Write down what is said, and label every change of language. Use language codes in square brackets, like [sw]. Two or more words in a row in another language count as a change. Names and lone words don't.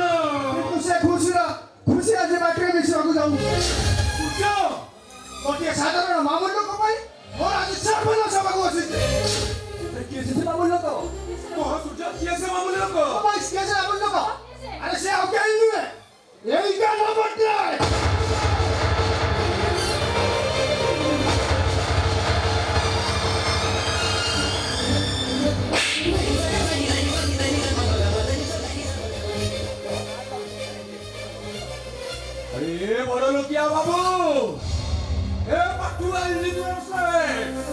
[or] କିନ୍ତୁ ସେ ଖୁସି ଆଜି ବାଟରେ ମିଶିବାକୁ ଯାଉଛି ସୂର୍ଯ୍ୟ ଗୋଟିଏ ସାଧାରଣ ମାମୁଲ ଲୋକ ପାଇଁ ମୋର ଆଜି ସର୍ବନାଶ ହେବାକୁ ବସିଛି କିଏ ସେ ମାମୁଲି ଲୋକ କହ ସୂର୍ଯ୍ୟ କିଏ ସେ ମାମୁଲି ଲୋକ କିଏ ସେ ମାମୁଲ ଲୋକ ଆରେ ସେ ଆଉ କେହି ନୁହେଁ ଏଇଟା ନବଟ୍ରାୟ [hi] अरे बड़ लोकिया बाबू ए पटुआ इंजीनियर साहेब